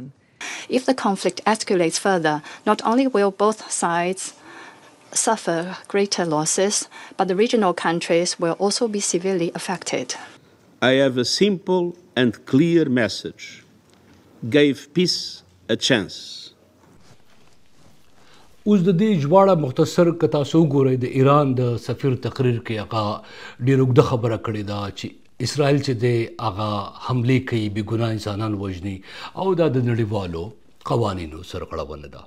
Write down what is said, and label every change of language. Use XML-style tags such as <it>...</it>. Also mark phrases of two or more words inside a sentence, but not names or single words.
<en>If the conflict escalates further, not only will both sides suffer greater losses, but the regional countries will also be severely affected. I have a simple and clear message. Give peace a chance.</en> <ps>اوس د دې ژباړه مختصر که تاسو وګورئ د ایران د سفیر تقریر کې هغه ډېره اوږده خبره کړې ده چې اسرائیل چې دی هغه حملې کوي بې ګناه انسانان وژني او دا د نړیوالو قوانینو سرغړونه ده.</ps>